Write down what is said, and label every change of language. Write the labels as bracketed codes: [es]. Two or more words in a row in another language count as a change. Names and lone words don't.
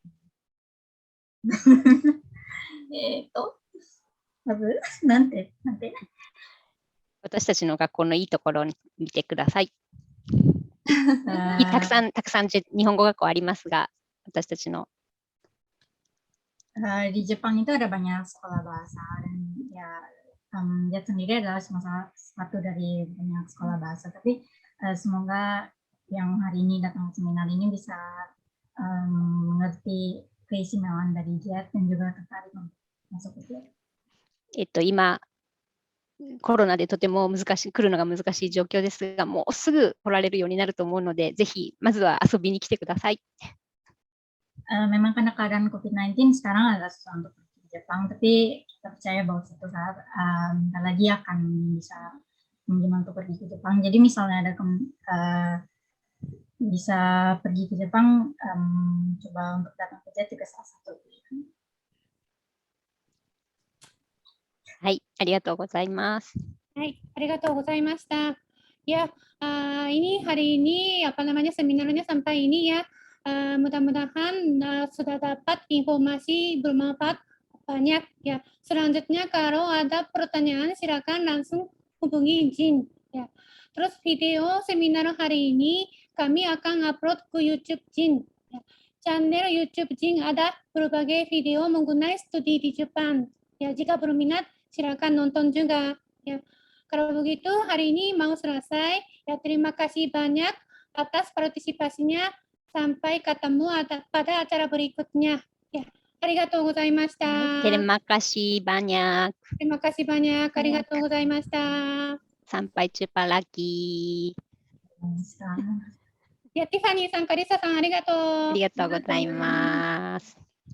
[ja] まず、なんて。私たちの学校のいいところを見てください。たくさん日本語学校ありますが、私たちの。 [id] Di Jepang itu ada banyak sekolah bahasa dan ya Jet sendiri adalah salah satu dari banyak sekolah bahasa. Tapi semoga yang hari ini datang ke seminar ini bisa mengerti keistimewaan dari Jet dan juga tertarik masuk ke Jet. [ja] 今コロナでとても来るのが難しい状況ですが、もうすぐ来られるようになると思うので、ぜひまずは遊びに来てください。 [id] Memang karena keadaan COVID-19 sekarang agak susah untuk pergi ke Jepang, tapi kita percaya bahwa suatu saat bentar lagi akan bisa mungkin untuk pergi ke Jepang. Jadi misalnya ada bisa pergi ke Jepang, coba untuk datang ke Jet juga salah satu. [ja] はい、ありがとうございます。はい、ありがとうございました。 [id] Ya, ini hari ini seminarnya sampai ini ya. Mudah-mudahan sudah dapat informasi bermanfaat banyak ya. Selanjutnya kalau ada pertanyaan silakan langsung hubungi Jin ya. Terus video seminar hari ini kami akan upload ke YouTube Jin ya. Channel YouTube Jin ada berbagai video mengenai studi di Jepang ya. Jika berminat silakan nonton juga ya. Kalau begitu hari ini mau selesai ya. Terima kasih banyak atas partisipasinya. Sampai ketemu pada acara berikutnya. Ya, [ja] ありがとうございました. [id] Terima kasih banyak. Terima kasih banyak. [ja] ありがとうございました. [id] Sampai jumpa lagi. [ja] Ya, Tiffany さん、カリサさん、ありがとう。ありがとうございます。